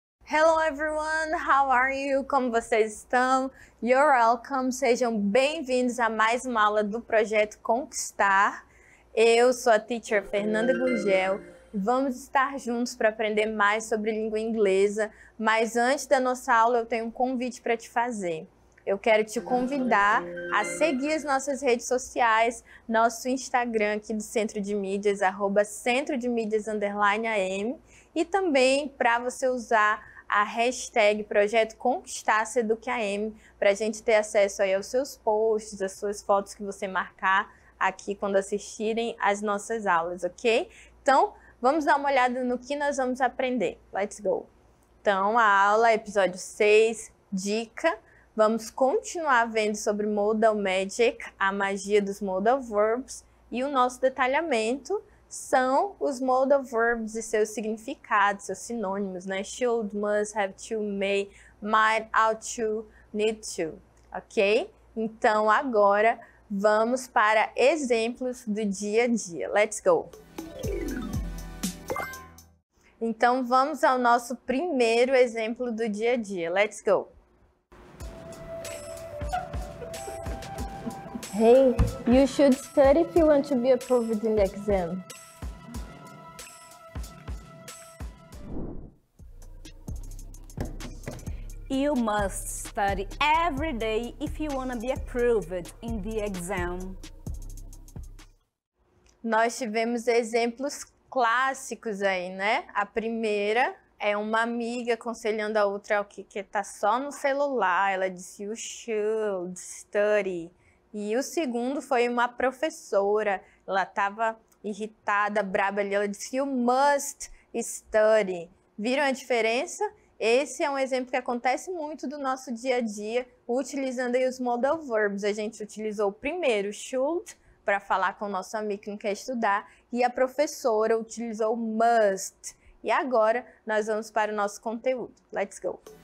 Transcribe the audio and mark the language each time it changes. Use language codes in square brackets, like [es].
[en] Hello everyone, how are you? [pt] Como vocês estão? [en] You're welcome, [pt] sejam bem-vindos a mais uma aula do Projeto Conquistar. Eu sou a teacher Fernanda Gurgel e vamos estar juntos para aprender mais sobre língua inglesa, mas antes da nossa aula eu tenho um convite para te fazer. Eu quero te convidar a seguir as nossas redes sociais, nosso Instagram aqui do Centro de Mídias, @centrodemídias_am, e também para você usar a hashtag Projeto Conquistar SeducAm, para a gente ter acesso aí aos seus posts, às suas fotos que você marcar aqui quando assistirem às nossas aulas, ok? Então, vamos dar uma olhada no que nós vamos aprender. [en] Let's go! [pt] Então, a aula, episódio 6, dica. Vamos continuar vendo sobre Modal Magic, a magia dos Modal Verbs, e o nosso detalhamento são os Modal Verbs e seus significados, seus sinônimos, né? [en] Should, must, have to, may, might, ought to, need to, ok? [pt] Então, agora, vamos para exemplos do dia a dia. [en] Let's go! [pt] Então, vamos ao nosso primeiro exemplo do dia a dia. [en] Let's go! Hey, you should study if you want to be approved in the exam. You must study every day if you want to be approved in the exam. [pt] Nós tivemos exemplos clássicos aí, né? A primeira é uma amiga aconselhando a outra que tá só no celular. Ela disse, [en] you should study. [pt] E o segundo foi uma professora. Ela estava irritada, braba ali. Ela disse, [en] you must study. [pt] Viram a diferença? Esse é um exemplo que acontece muito do nosso dia a dia, utilizando aí os modal verbs. A gente utilizou o primeiro, should, para falar com o nosso amigo que não quer estudar, e a professora utilizou must. E agora nós vamos para o nosso conteúdo. [en] Let's go!